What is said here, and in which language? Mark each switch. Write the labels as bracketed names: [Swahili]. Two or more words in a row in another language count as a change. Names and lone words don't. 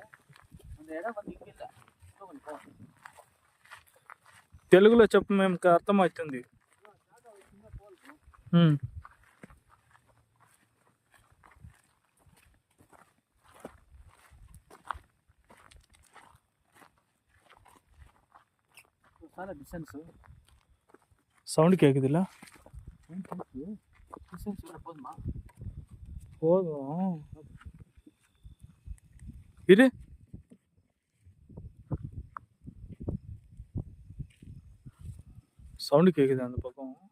[Tamil] அந்த இடம் வந்து இங்க இல்லை. [Telugu] తెలుగులో చెప్పు, మేము అర్థమవుతుంది. చాలా డిస్టెన్స్ [Tamil] சவுண்டு கேட்குதுல்ல? டிஸ்டன்ஸ் போதுமா? போதும். இரு. சவுண்டு கேட்குது அந்த பக்கம்.